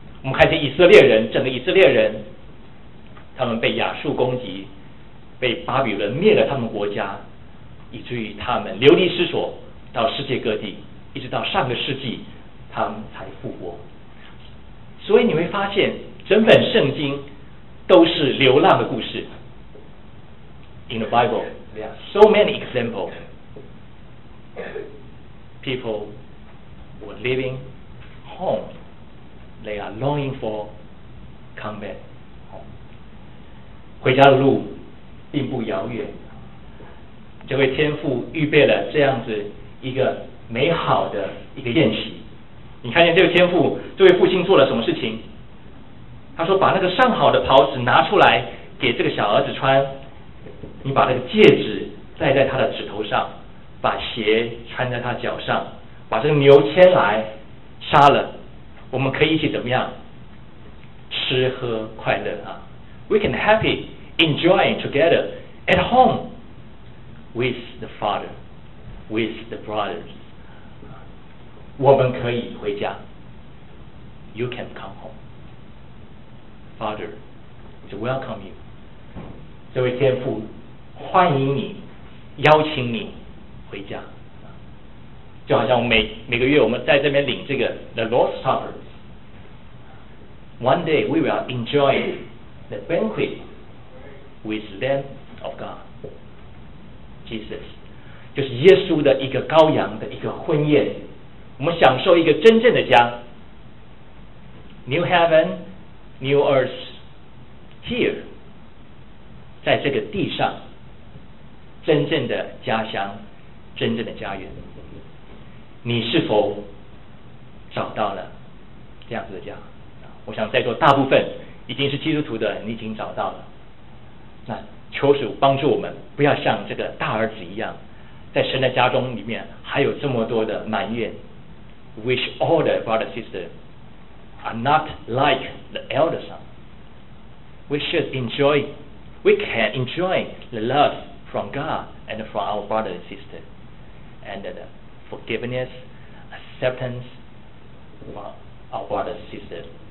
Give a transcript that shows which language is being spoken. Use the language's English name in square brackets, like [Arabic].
[Chinese] 我们看见以色列人整个以色列人他们被亚述攻击，被巴比伦灭了他们国家，以至于他们流离失所到世界各地，一直到上个世纪他们才复活。所以你会发现整本圣经都是流浪的故事。 [English] In the Bible so many examples, people were leaving home, they are longing for come back home. [Chinese] 回家的路并不遥远，这位天父预备了这样子一个美好的一个宴席。你看见这位天父，这位父亲做了什么事情？他说把那个上好的袍子拿出来给这个小儿子穿，你把那个戒指戴在他的指头上，把鞋穿在他脚上，把这个牛牵来杀了，我们可以一起怎么样吃喝快乐啊。 [English] We can happy enjoying together at home with the father with the brothers. [Chinese] 我们可以回家， [English] You can come home. Father to welcome you. [Chinese] 这位天父欢迎你，邀请你回家。就好像每个月我们在这边领这个 The Lord's Supper. [English] One day we will enjoy the banquet with Lamb of God, Jesus. [Chinese] 就是耶稣的一个羔羊的一个婚宴，我们享受一个真正的家。 [English] New heaven, new earth, here. [Chinese] 在这个地上真正的家乡，真正的家园，你是否找到了这样子的家？我想在座大部分已经是基督徒的，你已经找到了。那求主帮助我们，不要像这个大儿子一样，在神的家中里面还有这么多的埋怨。 [English] Wish all the brothers and sisters are not like the elder son. We should enjoy, we can enjoy the love. From God and from our brother and sister, and the forgiveness, acceptance from our brother and sister.